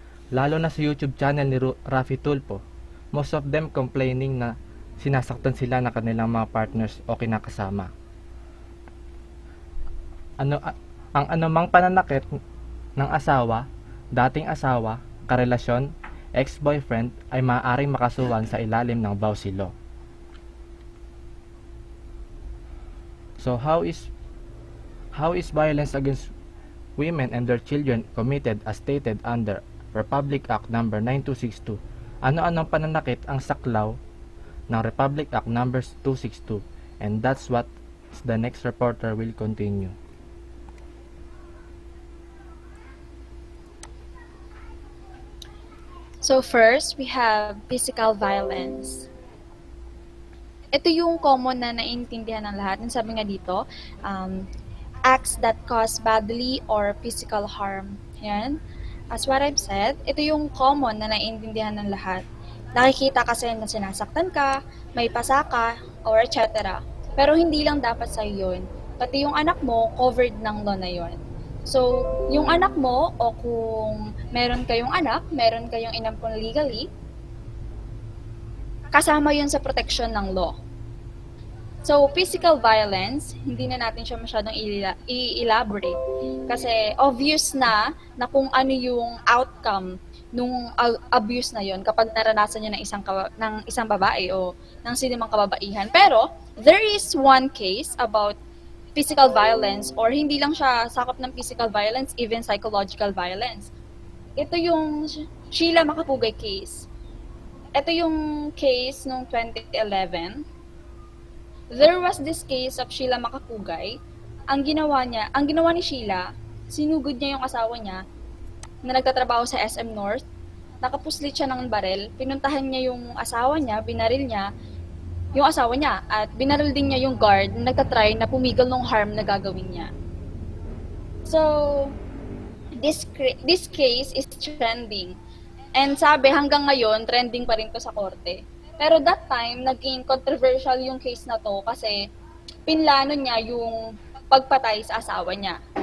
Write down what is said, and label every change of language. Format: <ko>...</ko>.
<tl>Lalo na sa YouTube channel ni Rafi Tulfo,</tl> <en>most of them complaining</en> <tl>na sinasaktan sila ng kanilang mga partners o kinakasama. Ang anumang pananakit ng asawa, dating asawa, karelasyon, ex-boyfriend ay maaaring makasuhan sa ilalim ng VAWC Law.</tl> <en>So how is violence against women and their children committed as stated under Republic Act No. 9262?</en> <tl>Ano-anong pananakit ang saklaw ng Republic Act No. 262?</tl> <en>And that's what the next reporter will continue. So first, we have physical violence.</en> <tl>Ito yung common na naiintindihan ng lahat. Ang sabi nga dito,</tl> <en>acts that cause bodily or physical harm. Yan. As what I've said,</en> <tl>ito yung common na naiintindihan ng lahat. Nakikita kasi na sinasaktan ka, may pasa ka, or etc. Pero hindi lang dapat sa'yo yun. Pati yung anak mo, covered ng law na yun. So, yung anak mo, o kung meron kayong anak, meron kayong inampun legally, kasama yun sa protection ng law. So, physical violence, hindi na natin siya masyadong i-elaborate. Kasi obvious na kung ano yung outcome nung abuse na yun kapag naranasan niya ng isang babae o ng sinumang kababaihan.</tl> <en>Pero, there is one case about physical violence, or</en> <tl>hindi lang siya sakop ng</tl> <en>physical violence, even psychological violence.</en> <tl>Ito yung Sheila Makapugay case. Ito yung case noong 2011.</tl> <en>There was this case of Sheila Makapugay.</en> <tl>Ang ginawa ni Sheila, sinugod niya yung asawa niya na nagtatrabaho sa SM North. Nakapuslit siya ng barel, pinuntahan niya yung asawa niya, binaril niya yung asawa niya, at binaril din niya yung guard na nagtatry na pumigil ng harm na gagawin niya.</tl> <en>So, this case is trending.</en> <tl>And sabi, hanggang ngayon, trending pa rin to sa korte. Pero that time, naging controversial yung case na to kasi pinlano niya yung pagpatay sa asawa niya.</tl>